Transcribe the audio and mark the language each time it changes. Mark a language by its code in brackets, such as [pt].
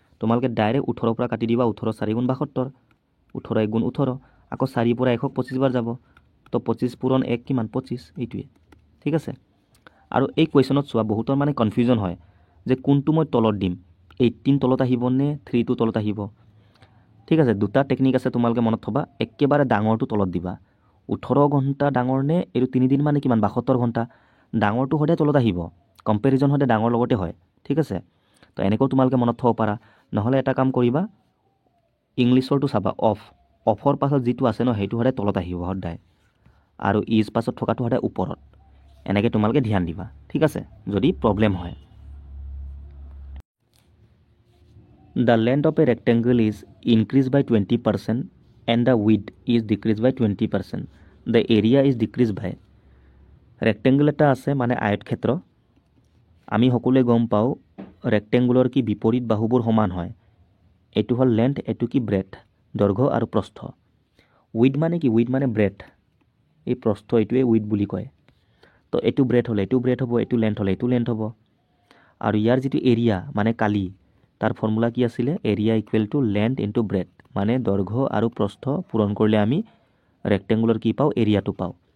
[as] তোমালোকে ডাইৰেক্ট 18 পৰা কাটি দিবা, 18 4 গুণ 72, 18 1 গুণ 18, আকৌ 4 পৰা 100ক 25 বাৰ যাব। তো 25 পূৰণ 1 কিমান, 25। এইটোৱে। ঠিক আছে। আৰু এই কুৱেশ্যনত চোৱা, বহুতৰ মানে কনফিউজন হয় যে কোনটো মই তলত দিম, 18 তলত আহিব নে 3টো তলত আহিব। ঠিক আছে, দুটা টেকনিক আছে, তোমালোকে মনত থবা। একেবাৰে ডাঙৰটো তলত দিবা। 18 ঘণ্টা ডাঙৰ নে, এইটো 3 দিন মানে কিমান 72 ঘণ্টা, ডাঙৰটো সদায় তলত আহিব। কম্পেৰিজন সদায় ডাঙৰ লগতে হয়। ঠিক আছে। তো এনেকৈও তোমালোকে মনত থ'ব পাৰা। নহ'লে এটা কাম কৰিবা, ইংলিছৰটো চাবা, অফৰ পাছত যিটো আছে ন, সেইটো সদায় তলত আহিব সদায়, আৰু ইজ পাছত থকাটো সদায় ওপৰত। এনেকৈ তোমালোকে ধ্যান দিবা। ঠিক আছে, যদি প্ৰব্লেম হয়। [en] The length of a rectangle is increased by 20% and the width is decreased by 20%. The area is decreased by. [as] ৰেক্টেংগুল এটা আছে মানে আয়তক্ষেত্ৰ। আমি সকলোৱে গম পাওঁ ৰেক্টেংগুলৰ কি বিপৰীত বাহুবোৰ সমান হয়। এইটো হ'ল লেন্থ, এইটো কি ব্ৰেথ, দৈৰ্ঘ্য আৰু প্ৰস্থ। উইড মানে কি, উইড মানে ব্ৰেথ, এই প্ৰস্থ এইটোৱে উইড বুলি কয়। তো এইটো ব্ৰেথ হ'লে এইটো ব্ৰেথ হ'ব, এইটো লেন্থ হ'লে এইটো লেন্থ হ'ব। আৰু ইয়াৰ যিটো এৰিয়া মানে কালি, তাৰ ফৰ্মুলা কি আছিলে, area equal to length into breath, মানে দৈৰ্ঘ্য আৰু প্ৰস্থ পূৰণ কৰিলে আমি ৰেক্টেংগুলৰ কি পাওঁ, এৰিয়াটো পাওঁ।